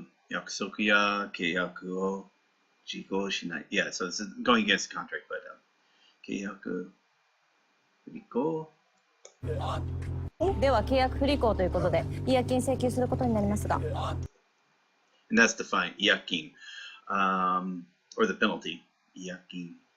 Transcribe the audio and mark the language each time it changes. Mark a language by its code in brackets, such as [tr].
[ja] 約束や契約を実行しない。 [en] Yeah, so it's going against the contract, but 契約不履行。 [ja] では契約不履行ということで違約金請求することになりますが。 [en] And that's the fine, 違約金. Or the penalty, 違約金.